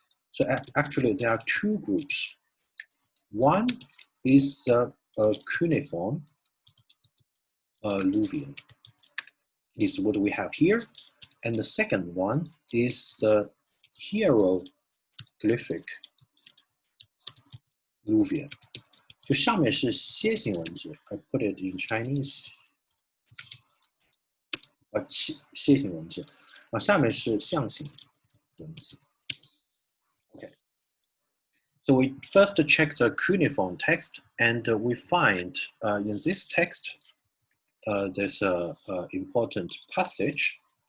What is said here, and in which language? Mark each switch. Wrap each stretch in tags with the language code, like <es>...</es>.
<en>So actually there are two groups. One is the cuneiform Luwian. This is what we have here. And the second one is the hieroglyphic Luwian.</en> <zh>就上面是楔形文字</zh> <en>I put it in Chinese.</en> <zh>楔形文字 下面是象形文字 Okay.</zh> <en>So we first check the cuneiform text, and we find in this text there's an important passage.</en>